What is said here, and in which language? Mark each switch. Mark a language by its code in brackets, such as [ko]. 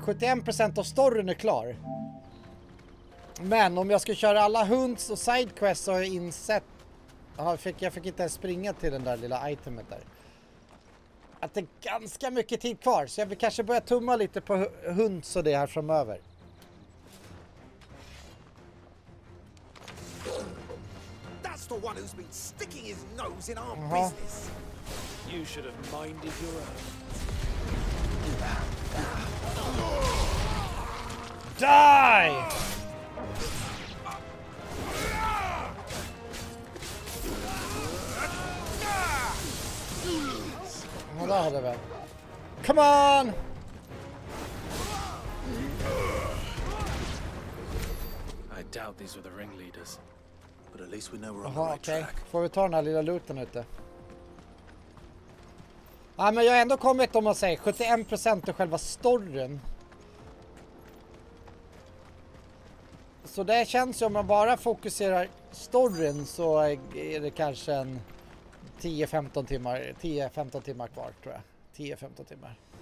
[sv] 71% av storyn är klar. Men om jag ska köra alla hunds och sidequests så har jag insett, jag fick inte ens springa till den där lilla itemet där, att det är ganska mycket tid kvar. Så jag vill kanske börja tumma lite på hunds och det här framöver. [en] That's the one who's been sticking his nose in our business. You should have minded your own. Die! [sv] Ja, där hade vi. [en] Come on! I doubt these were the ringleaders. But at least we know we're on [sv] Jaha, [en] the right [sv] okej. [en] track. [sv] Får vi ta den här lilla looten ute? Ja, men jag har ändå kommit, om man säger, 71% av själva storyn. Så det känns ju, om man bara fokuserar storyn så är det kanske en 10-15 timmar kvar, tror jag. 10-15 timmar.